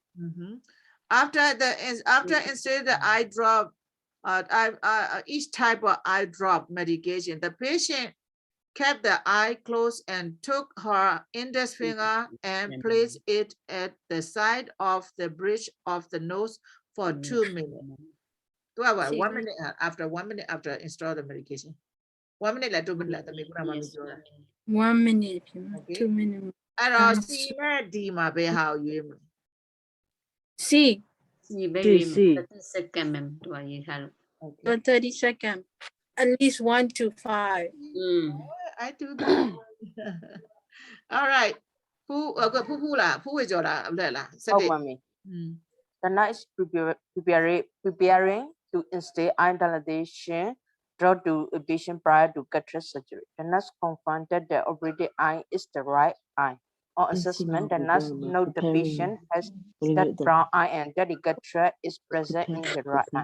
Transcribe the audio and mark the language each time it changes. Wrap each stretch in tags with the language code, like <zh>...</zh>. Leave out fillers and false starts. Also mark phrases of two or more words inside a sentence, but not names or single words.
<en>After installing the eye drop, each type of eye drop medication, the patient kept the eye closed and took her index finger and placed it at the side of the bridge of the nose for 2 minutes. 1 minute after 1 minute after install the medication. 1 minute 2 minute 1 minute. Okay. 2 minutes.</en> <my>အဲ့တော့ C နဲ့ D မှာဘယ်ဟာကိုရွေးမလဲ</my> <en>C. See, baby, C. 30 second, ma'am. Do I use hello? For 30 seconds. At least 1 to 5. I do that. All right.</en> <my>Who လားဖူးဝေကျော်လားဟုတ်တယ်လား</my> <en>Oh, mommy. The nurse is preparing to install eye dilation draw to a patient prior to cataract surgery. The nurse confirmed that the operated eye is the right eye. On assessment, the nurse note the patient has that brown eye and that the cataract is present in the right eye.</en>